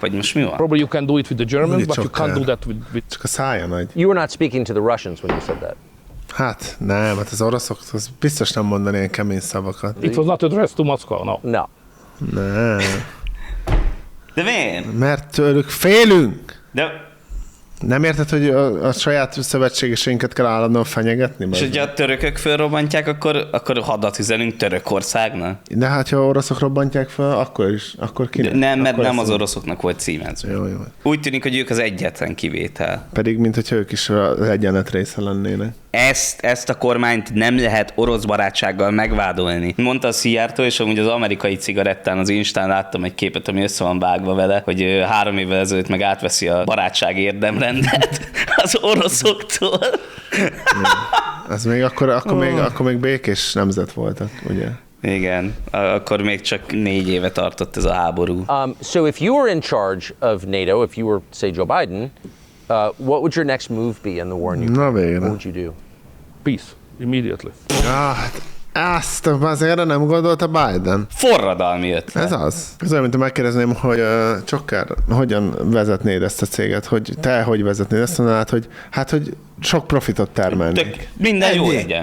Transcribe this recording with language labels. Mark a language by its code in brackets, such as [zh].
[hu] Vagy most mi van? [en] Probably you can do it with the Germans, but you can't do that with... [hu] Csak a szája nagy. [en] You were not speaking to the Russians when you said that. [hu] Hát nem, hát az oroszok az biztos nem mondani ilyen kemény szavakat. [en] It was not addressed to Moscow, no. No. [hu] Nem. De miért? Mert tőlük félünk. De... Nem érted, hogy a saját szövetségeseinket kell állandóan fenyegetni? És hogyha a törökök felrobbantják, akkor hadat üzenünk Törökországnak? De hát, ha oroszok robbantják fel, akkor is, akkor kinek? Nem, mert akkor nem az oroszoknak volt címezve. Jó. Úgy tűnik, hogy ők az egyetlen kivétel. Pedig, mintha ők is az egyenlet része lennének. ezt a kormányt nem lehet orosz barátsággal megvádolni. Mondta a Szijjártó, és amúgy az amerikai cigarettán az Instán láttam egy képet, ami össze van vágva vele, hogy 3 évvel ezelőtt meg átveszi a barátság érdemrendet az oroszoktól. Ez még akkor még békés nemzet voltak, ugye? Igen, akkor még csak 4 éve tartott ez a háború. [en] So if you were in charge of NATO, if you were, say, Joe Biden, what would your next move be in the war in Ukraine? [hu] Na végre. [en] What would you do? Peace, immediately. God, [hu] ezt azért nem gondolt a Biden. Forradalmi ötlet. Ez az. Ez olyan, mint megkérdezném, hogy Csokkár, hogyan vezetnéd ezt a céget? Hogy te hogy vezetnéd? Azt mondanád, hogy hát, hogy sok profitot termelnék. Minden jó legyen.